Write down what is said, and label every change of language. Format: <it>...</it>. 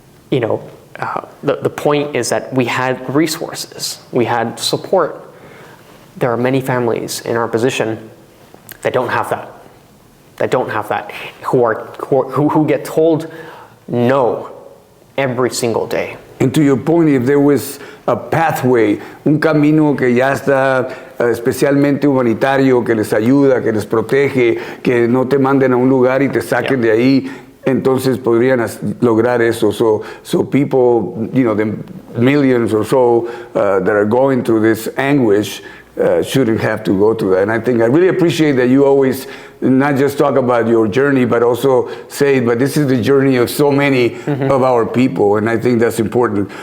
<en>The point is that we had resources, we had support. There are many families in our position that don't have that, who get told no every single day. And to your point, if there was a pathway,</en> <es>un camino que ya está especialmente humanitario, que les ayuda, que les protege, que no te manden a un lugar y te saquen de ahí, entonces podrían lograr eso.</es> <en>So people, the millions or so that are going through this anguish shouldn't have to go through that. And I think I really appreciate that you always not just talk about your journey, but also say, but this is the journey of so many of our people, and I think that's important.</en>